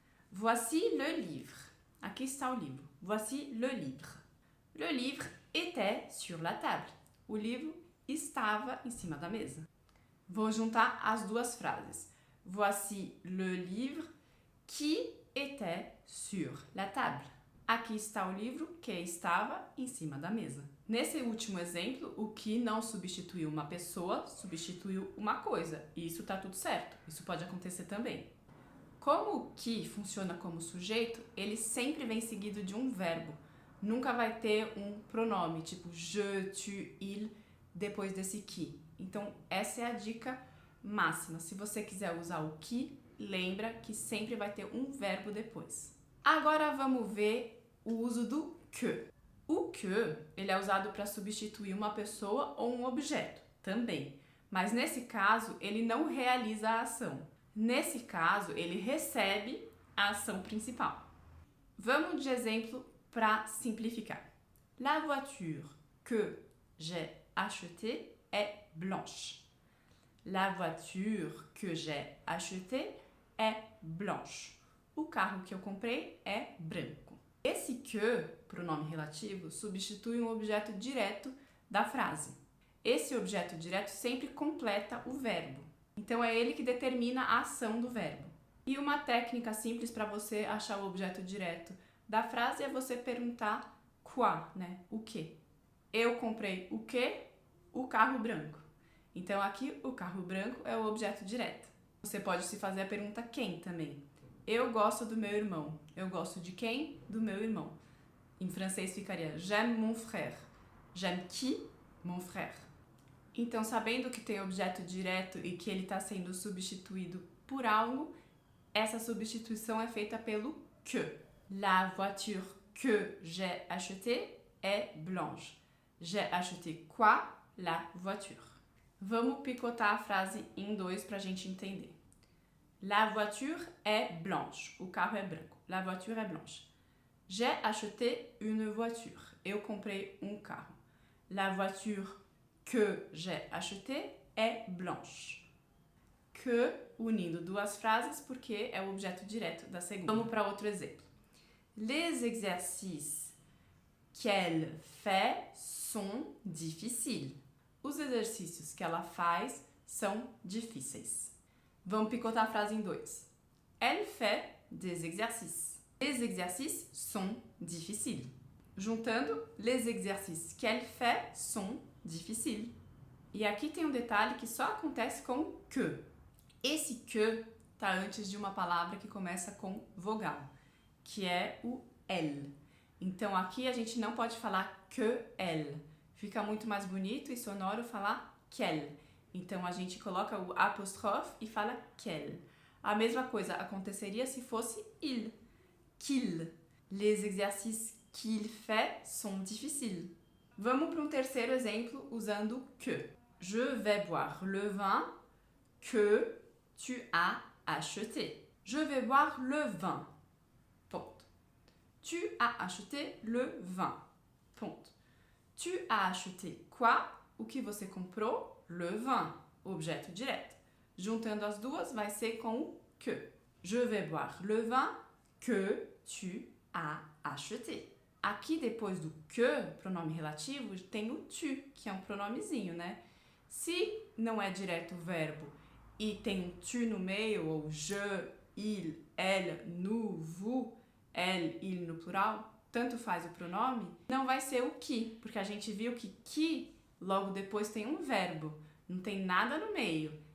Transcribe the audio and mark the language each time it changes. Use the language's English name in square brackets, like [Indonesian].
[French] Voici le livre. [Portuguese] Aqui está o livro. [French] Voici le livre. Le livre était sur la table. [Portuguese] O livro estava em cima da mesa. Vou juntar as duas frases. [French] Voici le livre qui était sur la table. [Portuguese] Aqui está o livro que estava em cima da mesa. Nesse último exemplo, o que não substituiu uma pessoa, substituiu uma coisa. E isso tá tudo certo. Isso pode acontecer também. Como o que funciona como sujeito, ele sempre vem seguido de um verbo. Nunca vai ter um pronome, tipo je, tu, il, depois desse que. Então, essa é a dica máxima. Se você quiser usar o que, lembra que sempre vai ter um verbo depois. Agora vamos ver o uso do que. O que, ele é usado para substituir uma pessoa ou um objeto, também. Mas nesse caso, ele não realiza a ação. Nesse caso, ele recebe a ação principal. Vamos de exemplo para simplificar. [French] La voiture que j'ai achetée est blanche. La voiture que j'ai achetée é blanche. [Portuguese] O carro que eu comprei é branco. Esse que, pronome relativo, substitui um objeto direto da frase. Esse objeto direto sempre completa o verbo. Então é ele que determina a ação do verbo. E uma técnica simples para você achar o objeto direto da frase é você perguntar quoi, né? O que? Eu comprei o quê? O carro branco. Então aqui o carro branco é o objeto direto. Você pode se fazer a pergunta quem também. Eu gosto do meu irmão. Eu gosto de quem? Do meu irmão. Em francês ficaria [French] j'aime mon frère. J'aime qui? Mon frère. [Portuguese] Então, sabendo que tem objeto direto e que ele está sendo substituído por algo, essa substituição é feita pelo que. [French] La voiture que j'ai achetée est blanche. J'ai acheté quoi? La voiture. [Portuguese] Vamos picotar a frase em dois para a gente entender. [French] La voiture est blanche. [Portuguese] O carro é branco. [French] La voiture est blanche. J'ai acheté une voiture. [Portuguese] Eu comprei um carro. [French] La voiture que j'ai achetée est blanche. [Portuguese] Que, unindo duas frases, porque é o objeto direto da segunda. Vamos para outro exemplo. [French] Les exercices qu'elle fait sont difficiles. [Portuguese] Os exercícios que ela faz são difíceis. Vamos picotar a frase em dois. [French] Elle fait des exercices. Les exercices sont difficiles. Juntando, les exercices qu'elle fait sont difficiles. [Portuguese] E aqui tem um detalhe que só acontece com que. Esse que está antes de uma palavra que começa com vogal, que é o elle. Então aqui a gente não pode falar que elle. Fica muito mais bonito e sonoro falar qu'elle. Então a gente coloca o apóstrofe e fala qu'elle. A mesma coisa aconteceria se fosse il. [French] Qu'il. Les exercices qu'il fait sont difficiles. [Portuguese] Vamos para um terceiro exemplo usando que. [French] Je vais boire le vin que tu as acheté. Je vais boire le vin. Ponto. Tu as acheté le vin. Ponto. Tu as acheté quoi? [Portuguese] O que você comprou? [French] Le vin. [Portuguese] Objeto direto. Juntando as duas vai ser com o que. [French] Je vais boire le vin que tu as acheté. [Portuguese] Aqui depois do que, pronome relativo, tem o tu, que é um pronomezinho, né? Se não é direto o verbo e tem um tu no meio, ou je, il, elle, nous, vous, elle, il no plural, tanto faz o pronome, não vai ser o que, porque a gente viu que logo depois tem um verbo, não tem nada no meio.